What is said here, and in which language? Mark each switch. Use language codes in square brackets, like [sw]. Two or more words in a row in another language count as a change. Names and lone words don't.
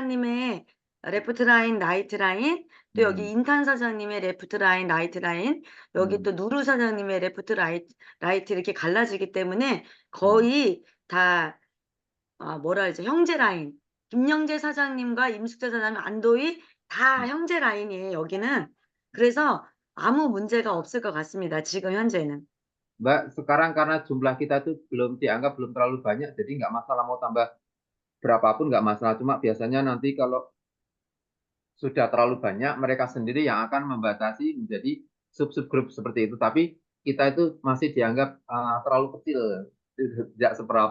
[ko] 김영재 사장님의 레프트 라인, 라이트 라인, 또 여기 인탄 사장님의 레프트 라인, 라이트 라인, 여기 또 누루 사장님의 레프트 라이트 이렇게 갈라지기 때문에 거의 다 뭐라 그러지? 형제 라인. 김영재 사장님과 임숙재 사장님, 안도희 다 형제 라인이에요, 여기는. 그래서 아무 문제가 없을 것 같습니다, 지금 현재는. [id] Mbak, sekarang karena jumlah kita tuh belum dianggap belum terlalu banyak, jadi nggak masalah mau tambah berapapun nggak masalah. Cuma biasanya nanti kalau sudah terlalu banyak, mereka sendiri yang akan membatasi menjadi sub-sub grup seperti itu. Tapi kita itu masih dianggap terlalu kecil, tidak seberapa.